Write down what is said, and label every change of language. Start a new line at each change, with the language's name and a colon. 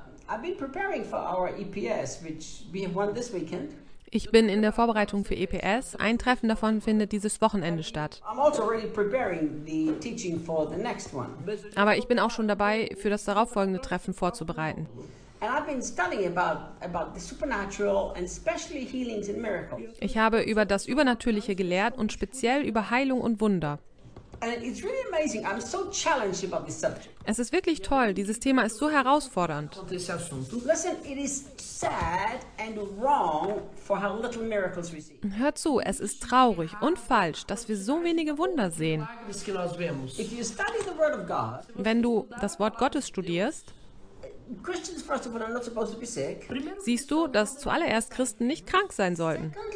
English: I've been preparing for our EPS, which we have won this weekend.
German: Ich bin in der Vorbereitung für EPS. Ein Treffen davon findet dieses Wochenende statt.
English: I'm also really preparing the teaching for the next one.
German: Aber ich bin auch schon dabei, für das darauffolgende Treffen vorzubereiten.
English: And I've been studying about the supernatural and especially healings and miracles.
German: Ich habe über das Übernatürliche gelehrt und speziell über Heilung und Wunder.
English: And it's really amazing. I'm so challenged about this subject.
German: Es ist wirklich toll. Dieses Thema ist so herausfordernd.
English: Listen, it is sad and wrong for how little miracles we see.
German: Hör zu, es ist traurig und falsch, dass wir so wenige Wunder sehen.
English: If you study the Word of God,
German: wenn du das Wort Gottes studierst,
English: Christians first of all are not supposed to be sick.
German: Siehst du, dass zuallererst Christen nicht krank sein sollten.